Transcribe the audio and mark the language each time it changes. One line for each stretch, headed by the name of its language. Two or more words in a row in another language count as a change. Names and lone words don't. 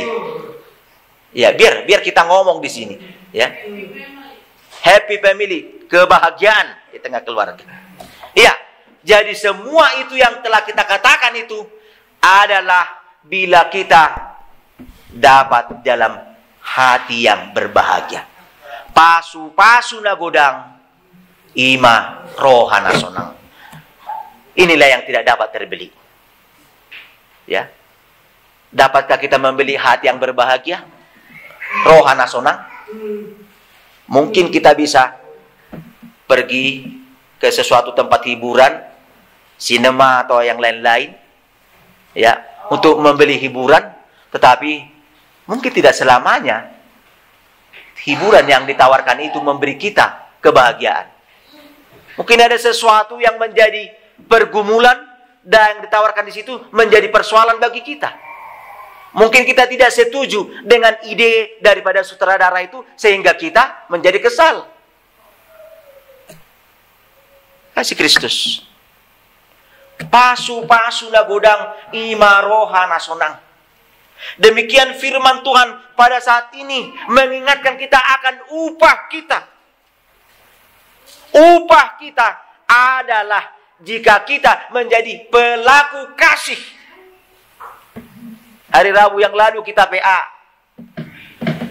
Indonesian: Ya, biar kita ngomong di sini, ya.
English: Happy family,
Indonesian: kebahagiaan di tengah keluarga. Iya. Jadi semua itu yang telah kita katakan itu adalah bila kita dapat dalam hati yang berbahagia.
Batak Toba: Pasu-pasu nagodang, ima rohana sonang.
Indonesian: Inilah yang tidak dapat terbeli. Ya. Dapatkah kita membeli hati yang berbahagia?
Batak Toba: Rohana sonang.
Indonesian: Mungkin kita bisa pergi ke sesuatu tempat hiburan, sinema atau yang lain-lain, ya, untuk membeli hiburan, tetapi mungkin tidak selamanya hiburan yang ditawarkan itu memberi kita kebahagiaan. Mungkin ada sesuatu yang menjadi pergumulan dan yang ditawarkan di situ menjadi persoalan bagi kita. Mungkin kita tidak setuju dengan ide daripada sutradara itu sehingga kita menjadi kesal. Kasih Kristus.
Batak Toba: Pasu-pasu nagodang ima rohana sonang.
Indonesian: Demikian firman Tuhan pada saat ini mengingatkan kita akan upah kita. Upah kita adalah jika kita menjadi pelaku kasih. Hari Rabu yang lalu kita PA.